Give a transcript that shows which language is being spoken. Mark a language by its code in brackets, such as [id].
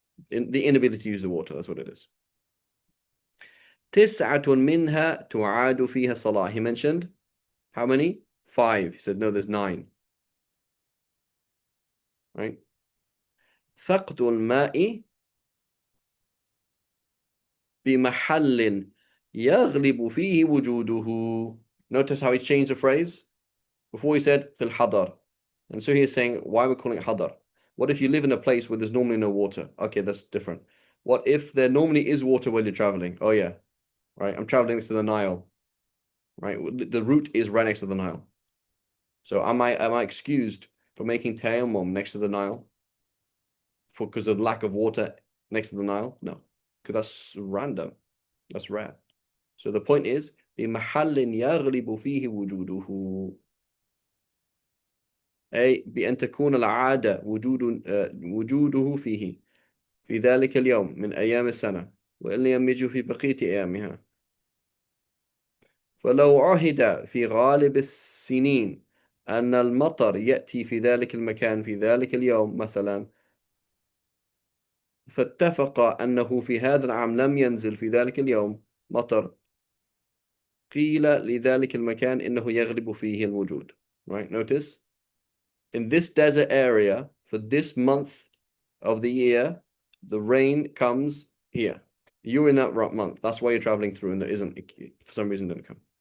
[en] The inability to use the water, that's what it is. [ar] تسعة منها تعاد فيها الصلاة. [en] He mentioned how many? 5. He said, no, there's 9. Right? [ar] فقد الماء بمحل يغلب فيه وجوده. [en] Notice how he changed the phrase. Before he said [ar] في الحضر. [en] And so he's saying, why are we calling it hadar? What if you live in a place where there's normally no water? Okay, that's different. What if there normally is water while you're traveling? Oh yeah, right. I'm traveling next to the Nile, right? The route is right next to the Nile. So am I excused for making tayammum next to the Nile because of the lack of water next to the Nile? No, because that's random. That's rare. So the point is, [ar] بمحل يغلب فيه وجوده. أي بأن تكون العادة وجوده فيه في ذلك اليوم من أيام السنة، وإن لم يجد في بقية أيامها. فلو عهد في غالب السنين أن المطر يأتي في ذلك المكان في ذلك اليوم مثلا، فاتفق أنه في هذا العام لم ينزل في ذلك اليوم مطر، قيل لذلك المكان إنه يغلب فيه الوجود. [en] Right, notice in this desert area for this month of the year, the rain comes here. You're in that month. That's why you're traveling through, and there isn't, for some reason, didn't come.